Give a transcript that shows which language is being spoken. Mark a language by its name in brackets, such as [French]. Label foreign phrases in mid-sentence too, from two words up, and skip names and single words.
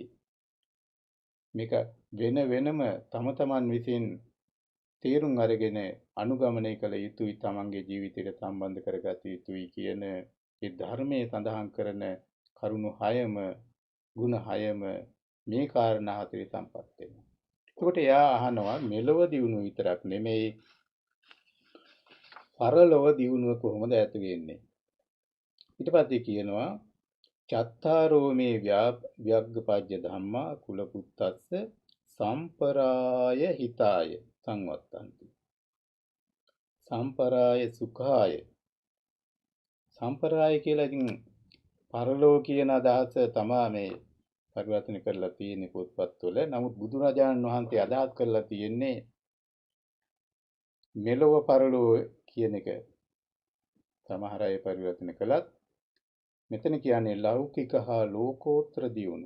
[Sinhala] මේක වෙනම තම තමන් විසින් තේරුම් අරගෙන අනුගමනය කළ යුතුයි, තමන්ගේ ජීවිතයට සම්බන්ධ කරගත යුතුයි කියන ඒ ධර්මයේ සඳහන් කරන කරුණු 6ම ගුණ 6ම මේ කාරණා 4 සම්පත් වෙනවා. එතකොට එයා අහනවා මෙලොව දියුණුව විතරක් නෙමෙයි පරලොව දියුණුව කොහොමද ඇති වෙන්නේ? ඊට පස්සේ කියනවා [Pali] චත්තාරෝ මේ ව්‍යග්ගපජ්ජ ධම්මා කුල පුත්තස්ස සම්පරාය හිතාය සංවත්තන්ති. සම්පරාය සුඛාය. [Sinhala] සම්පරාය කියලා ඉතින් පරලෝ කියන අදහස තමයි මේ පරිවර්තන කරලා තියෙන්නේ පොත්පත්වල. නමුත් බුදුරජාණන් වහන්සේ අදහස් කරලා තියෙන්නේ මෙලොව පරලෝ කියන එක. සමහර අය පරිවර්තන කළත් මෙතන කියන්නේ ලෞකික හා ලෝකෝත්තර දියුණුව.